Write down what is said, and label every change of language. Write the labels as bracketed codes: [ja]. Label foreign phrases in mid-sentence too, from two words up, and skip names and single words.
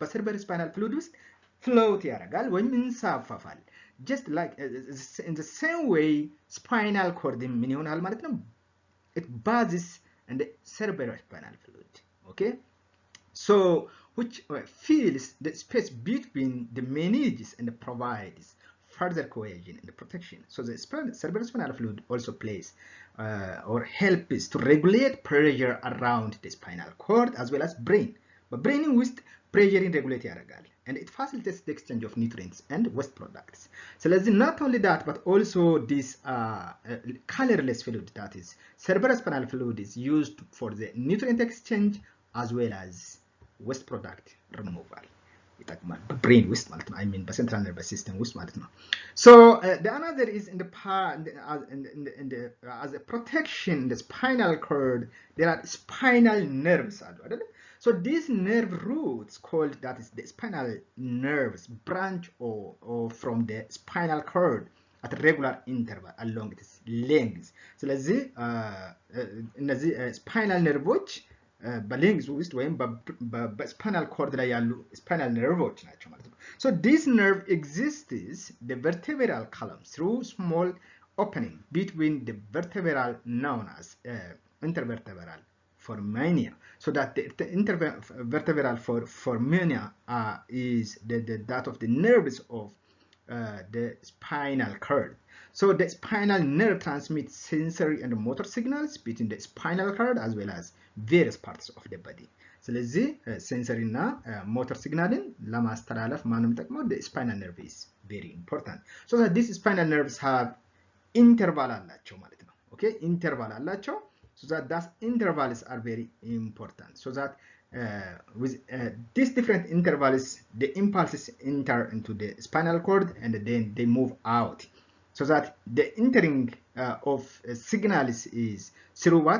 [en] በcerebral spinal fluid [am] ውስጥ ፍሎት ያደርጋል ወይም ይንሳፈፋል። [en] just like in the same way spinal cord [am] ምን ይሆናል ማለት ነው? [en] it buzzes in the cerebral spinal fluid. Okay, so which fills the space between the meninges and provides further cohesion and protection. So the cerebral spinal fluid also plays or helps to regulate pressure around the spinal cord as well as brain. But brain with pressure in regulate ያደርጋል, and it facilitates the exchange of nutrients and waste products. So let's not only that, but also this colorless fluid, that is cerebral spinal fluid, is used for the nutrient exchange as well as waste product removal. [am] ይጠቅማል በብሬን ውስጥ ማለት ነው። [en] I mean [am] በሴንትራል ነርቨስ ሲስተም ውስጥ ማለት ነው። [en] So the another is in the as a protection in the spinal cord there are spinal nerves [am] አሉ አይደል? [en] So these nerve roots called, that is the spinal nerves, branch or from the spinal cord at a regular interval along its length. [am] ስለዚህ እነዚህ spinal nervoች በሌንግዝ ውስጥ ወይም በስፓይናል ኮርድ ላይ ያሉ ስፓይናል ነርቮች ናቸው ማለት ነው። [en] so this nerve exists the vertebral column through small opening between the vertebral known as intervertebral foramina. So that the intervertebral foramina is that of the nerves of the spinal cord. So the spinal nerve transmits sensory and motor signals between the spinal cord as well as various parts of the body. [am] ስለዚህ ሴንሰሪ እና ሞተር ሲግናልን ለማስተላለፍ ማንም ጠቅመው [en] the spinal nerve is very important. So that these spinal nerves have interval [am] አላቸው ማለት ነው። [en] Okay, interval አላቸው. So that intervals are very important. So that with these different intervals, the impulses enter into the spinal cord and then they move out. So that the entering of signals is through what?